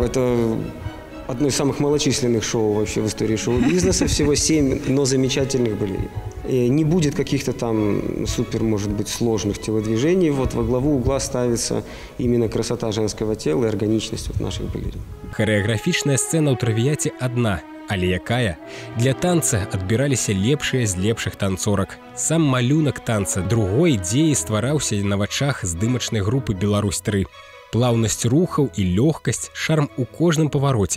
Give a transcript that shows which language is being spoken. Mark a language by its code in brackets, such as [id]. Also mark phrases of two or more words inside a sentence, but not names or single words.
[ru] Это одно из самых малочисленных шоу вообще в истории шоу-бизнеса, всего 7, но замечательных были. И не будет каких-то там супер, может быть, сложных телодвижений, вот во главу угла ставится именно красота женского тела и органичность вот наших балерин. [be] Харэаграфічная сцэна ў «Травіяце» адна, але якая? Для танца адбіраліся лепшыя з лепшых танцорак. Сам малюнак танца другой дзеі ствараўся на вачах здымачнай групы «Беларусь-3». Плаўнасць рухаў і лёгкасць, шарм у кожным павароце.